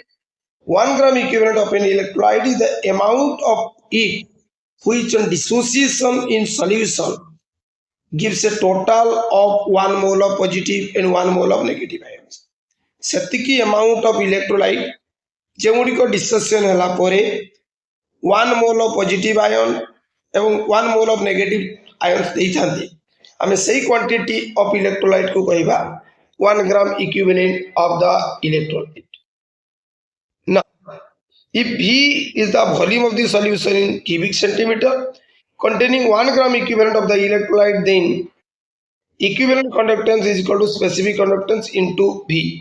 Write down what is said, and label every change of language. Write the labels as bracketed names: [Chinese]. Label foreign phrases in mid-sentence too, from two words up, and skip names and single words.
[English] 1 gram equivalent of an electrolyte is the amount of it which on dissociation in solution gives a total of 1 mole of positive and 1 mole of negative ions. सेतिकी amount of electrolyte जेमुडिको dissociation [Odia] ହେଲା ପରେ [English] 1 mole of positive ion एवं 1 mole of negative ions [Odia] ଦେଇ ଥାନ୍ତି ଆମେ ସେହି [English] क्वांटिटी of electrolyte [Odia] କୁ କହିବା [English] 1 gram equivalent of the electrolyte. Now, if V is the volume of the solution in cubic centimeter containing 1 gram equivalent of the electrolyte, then equivalent conductance is equal to specific conductance into V.